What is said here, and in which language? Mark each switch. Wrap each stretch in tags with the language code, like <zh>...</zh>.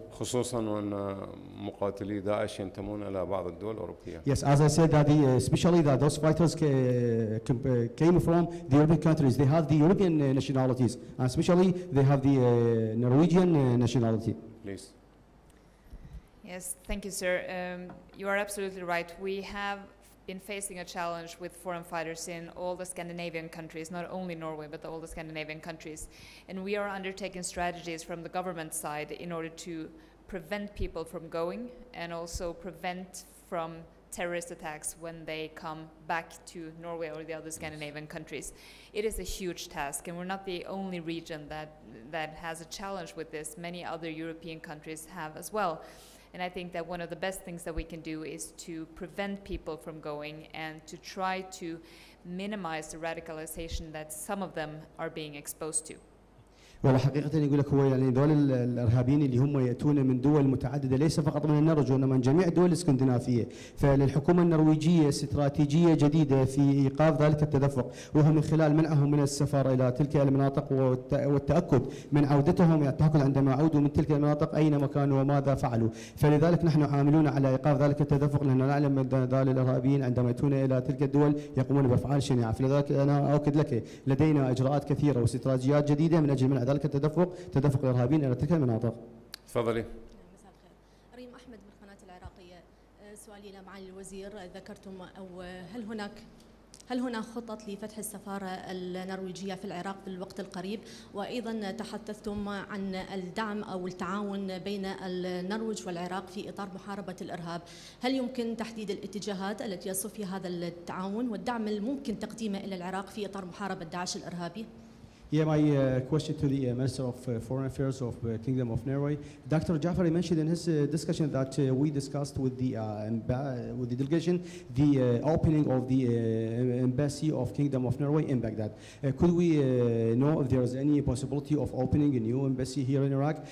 <ar>خصوصا وأن مقاتلي داعش ينتمون إلى بعض الدول الأوروبية.</ar> <en>Yes, as I said, that especially that those fighters came from the European countries. They have the European nationalities, and especially they have the Norwegian nationality. Please. Yes, thank you, sir. You are absolutely right. We have been facing a challenge with foreign fighters in all the Scandinavian countries, not only Norway, but all the Scandinavian countries. And we are undertaking strategies from the government side in order to prevent people from going and also prevent from terrorist attacks when they come back to Norway or the other Scandinavian countries. It is a huge task, and we're not the only region that has a challenge with this. Many other European countries have as well. And I think that one of the best things that we can do is to prevent people from going and to try to minimize the radicalization that some of them are being exposed to.</en> <ar>والله حقيقة يقول لك هو يعني دول الإرهابيين اللي هم يأتون من دول متعددة ليس فقط من النرويج وإنما من جميع الدول الاسكندنافية، فللحكومة النرويجية استراتيجية جديدة في إيقاف ذلك التدفق، وهو من خلال منعهم من السفر إلى تلك المناطق والتأكد من عودتهم، يعني التأكد عندما عودوا من تلك المناطق أين كانوا وماذا فعلوا، فلذلك نحن عاملون على إيقاف ذلك التدفق لأننا نعلم أن هؤلاء الإرهابيين عندما يأتون إلى تلك الدول يقومون بأفعال شنيعة، فلذلك أنا أؤكد لك لدينا إجراءات كثيرة واستراتيجيات جديدة من أجل منع ذلك تدفق الإرهابيين إلى تلك المناطق. تفضلي. مساء الخير. ريم أحمد من قناة العراقية. سؤالي إلى معالي الوزير، ذكرتم أو هل هناك خطط لفتح السفارة النرويجية في العراق في الوقت القريب؟ وأيضا تحدثتم عن الدعم أو التعاون بين النرويج والعراق في إطار محاربة الإرهاب. هل يمكن تحديد الاتجاهات التي يصب فيها هذا التعاون والدعم الممكن تقديمه إلى العراق في إطار محاربة داعش الإرهابي؟</ar> <en>Yeah, my question to the Minister of Foreign Affairs of Kingdom of Norway. Dr. Jafari mentioned in his discussion that we discussed with the delegation the opening of the embassy of Kingdom of Norway in Baghdad. Could we know if there is any possibility of opening a new embassy here in Iraq?</en>